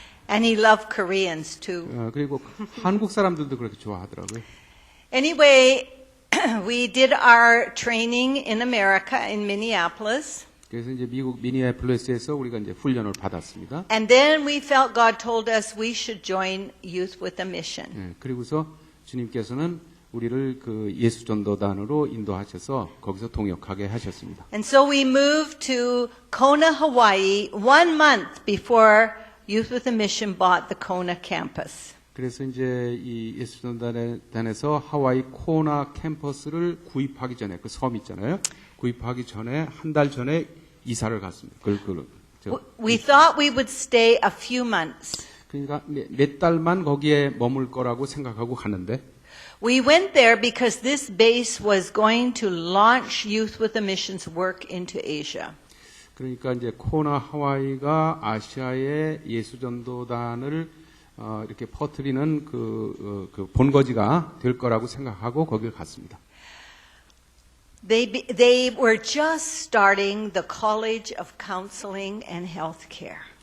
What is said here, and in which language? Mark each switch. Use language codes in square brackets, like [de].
[en] And he loved Koreans too. [ko] 그리고 한국 사람들도 그렇게 좋아하더라고요. [en] Anyway, we did our training in America in Minneapolis. [ko] 그래서 이제 미국 미니애폴리스에서 우리가 이제 훈련을 받았습니다. [en] And then we felt God told us we should join Youth with a Mission. [ko] 예, 그리고서 주님께서는 우리를 예수 전도단으로 인도하셔서 거기서 동역하게 하셨습니다. [en] And so we moved to Kona, Hawaii 1 month before Youth with a Mission bought the Kona campus. [ko] 그래서 이제 이 예수 전도단에서 하와이 코나 캠퍼스를 구입하기 전에 그 섬 있잖아요. 구입하기 전에 한 달 전에 이사를 갔습니다. [en] We thought we would stay a few months. [ko] 그러니까 몇 달만 거기에 머물 거라고 생각하고 가는데 [en] We went there because this base was going to launch Youth with a Mission's work into Asia. [ko] 그러니까 이제 코나 하와이가 아시아의 예수 전도단을 이렇게 퍼뜨리는 그 본거지가 될 거라고 생각하고 거기를 갔습니다. [en] They were just starting the College of Counseling and Healthcare.